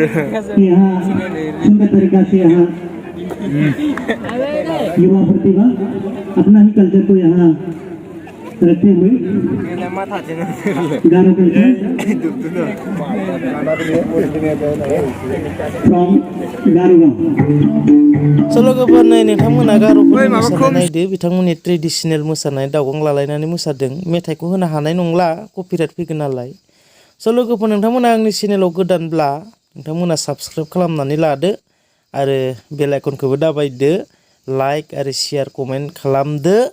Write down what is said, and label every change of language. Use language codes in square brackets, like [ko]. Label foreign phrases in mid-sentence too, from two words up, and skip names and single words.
[hi] यहाँ सुंदर तरीका से यहाँ युवा प्रतिभा अपना ही कल्चर को यहाँ रखते हुए [en] Garo culture from Garo [brx] सल'गोफोर नाय नोंथांमोना गार'फोरनि मोसानाय नायदो बिथांमोननि ट्रेडिशनेल मोसानाय दावगां लालायनानै मोसादों मेथाइखौ होनो हानाय नंला कपिराइट फैगोन नालाय सल'गोफोर नोंथांमोना आंनि चेनेलाव गोदानब्ला नोंथांमोना साबस्क्राइब खालामनानै लादो आरो बेल आइकनखौबो दाबायदो लाइक आरो शेयार कमेन्ट खालामदो